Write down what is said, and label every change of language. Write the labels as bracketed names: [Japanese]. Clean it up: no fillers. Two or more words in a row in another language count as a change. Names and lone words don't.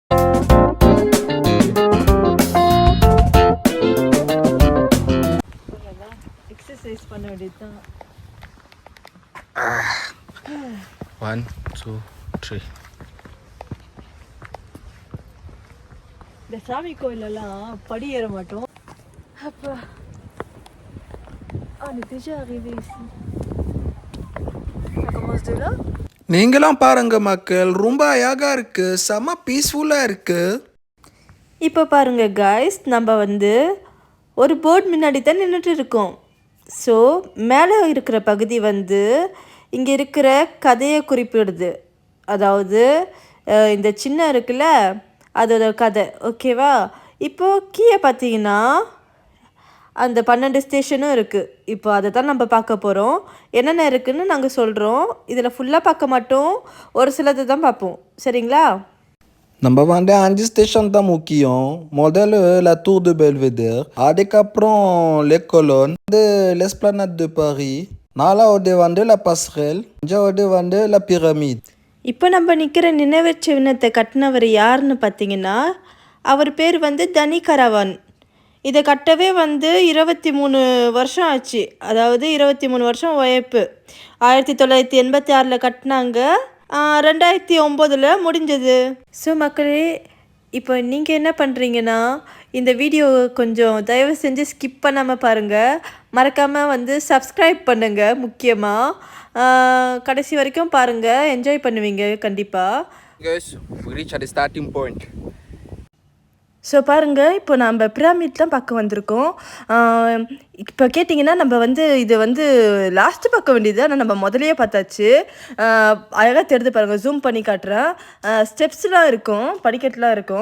[Tamil] எக்ஸசைஸ் பண்ண வேண்டியதுதான். 1 2 3. இந்த சாமி கோயிலெல்லாம் படி ஏற மாட்டோம். [French] அப்போ déjà arrivé ici. [Tamil] நீங்களாம் பாருங்க மக்கள், ரொம்ப அழகா இருக்கு, செம பீஸ்ஃபுல்லா இருக்கு. இப்போ பாருங்க காய்ஸ், நம்ம ஒரு போர்டு முன்னாடி தான் நின்றுட்டு இருக்கோம். ஸோ மேலே இருக்கிற பகுதி இங்கே இருக்கிற கதையை குறிப்பிடுது. அதாவது இந்த சின்ன இருக்குல்ல, அதோட கதை. ஓகேவா? இப்போது கீழே பார்த்தீங்கன்னா அந்த 12 ஸ்டேஷனும் இருக்குது. இப்போ அதை தான் நம்ம பார்க்க போகிறோம். என்னென்ன இருக்குதுன்னு நாங்கள் சொல்கிறோம். இதில் ஃபுல்லாக பார்க்க மாட்டோம், ஒரு சிலது தான் பார்ப்போம். சரிங்களா? நம்ம 5 ஸ்டேஷன் தான் முக்கியம். முதல்ல la tour de Belvedere, அதுக்கப்புறம் les colonnes, l'esplanade de Paris, நாலாவது la passerelle, அஞ்சாவது la pyramide. இப்போ நம்ம நிற்கிற நினைவு சின்னத்தை கட்டினவர் யாருன்னு பார்த்தீங்கன்னா, அவர் பேர் தனி கரவான். இதை கட்டவே 23 வருஷம் ஆச்சு. அதாவது 23 வருஷம் உழைப்பு. 1986 கட்டினாங்க, 2009 முடிஞ்சது. ஸோ மக்களே, இப்போ நீங்கள் என்ன பண்ணுறீங்கன்னா, இந்த வீடியோ கொஞ்சம் தயவு செஞ்சு ஸ்கிப் பண்ணாமல் பாருங்கள். மறக்காமல் வந்து சப்ஸ்கிரைப் பண்ணுங்கள். முக்கியமாக கடைசி வரைக்கும் பாருங்கள், என்ஜாய் பண்ணுவீங்க கண்டிப்பாக. [English] Guys, we reach at the starting point. [Tamil] ஸோ பாருங்கள், இப்போ நம்ம பிராமிட் தான் பார்க்க வந்திருக்கோம். இப்போ கேட்டிங்கன்னா நம்ம வந்து இது வந்து லாஸ்ட்டு பார்க்க வேண்டியது, ஆனால் நம்ம முதலையே பார்த்தாச்சு. அழகாக தெரிந்து பாருங்கள், ஜூம் பண்ணி காட்டுறேன். ஸ்டெப்ஸ்லாம் இருக்கும், படிக்கட்டுலாம் இருக்கும்.